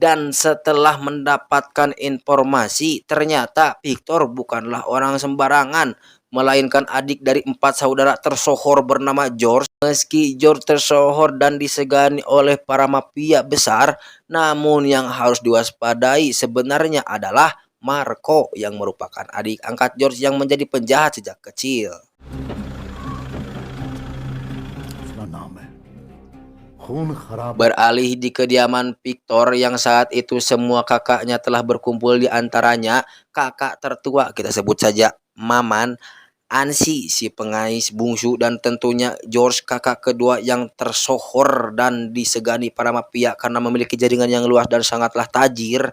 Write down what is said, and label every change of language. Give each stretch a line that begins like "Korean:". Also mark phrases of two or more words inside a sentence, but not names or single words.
Indonesian: Dan setelah mendapatkan informasi, ternyata Victor bukanlah orang sembarangan, melainkan adik dari 4 saudara tersohor bernama George. Meski George tersohor dan disegani oleh para mafia besar, namun yang harus diwaspadai sebenarnya adalah Marco yang merupakan adik angkat George yang menjadi penjahat sejak kecil.
Hindi: उसका नाम है खून खराब
Indonesian: Beralih di kediaman Victor yang saat itu semua kakaknya telah berkumpul, di antaranya kakak tertua, kita sebut saja Maman, Ansi si pengais bungsu, dan tentunya George kakak kedua yang tersohor dan disegani para mafia karena memiliki jaringan yang luas dan sangatlah tajir.